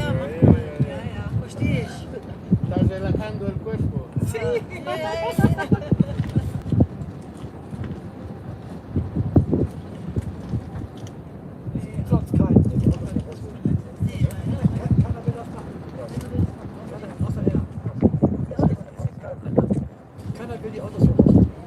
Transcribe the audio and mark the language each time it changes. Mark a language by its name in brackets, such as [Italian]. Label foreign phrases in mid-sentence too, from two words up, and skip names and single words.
[German] Ja, verstehe ich. [Spanish] Estás relajando el cuerpo. [German] Sonst keinen. Keiner will das machen. Außer er. Keiner will die Autos so machen.